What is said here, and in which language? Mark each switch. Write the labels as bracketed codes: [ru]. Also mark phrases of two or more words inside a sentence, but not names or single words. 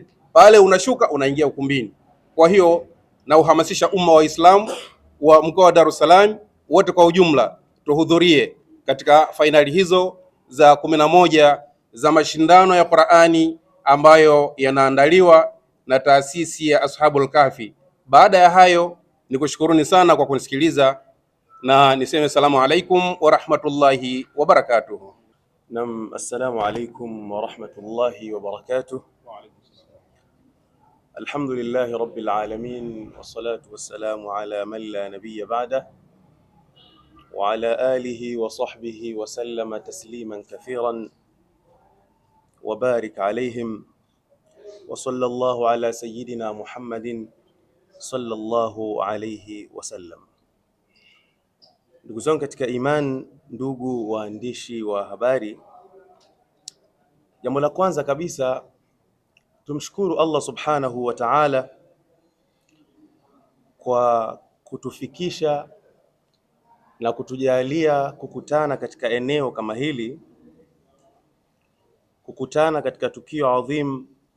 [sw] Pale unashuka unaingia ukumbini. Kwa hiyo na uhamasisha umma wa Islam wa mkoa wa Dar es Salaam wote kwa ujumla tuhudhurie katika fainali hizo za 11 za mashindano ya Qur'ani ambayo yanaandaliwa na taasisi ya Ashabul Kahfi. Baada ya hayo, nikushukuruni sana kwa kunisikiliza na niseme [ar] السلام عليكم ورحمة الله وبركاته. نعم، السلام عليكم ورحمة الله وبركاته. الحمد لله رب العالمين والصلاة والسلام على من لا نبي بعده وعلى آله وصحبه وسلم تسليما كثيرا وبارك عليهم وصلى الله على سيدنا محمد صلى الله عليه وسلم. [sw] Ndugu zangu katika iman, ndugu waandishi wa habari, jambo la kwanza kabisa tumshukuru Allah [ar] سبحانه وتعالى [sw] kwa kutufikisha na kutujalia kukutana katika eneo kama hili, kukutana katika tukio adhim.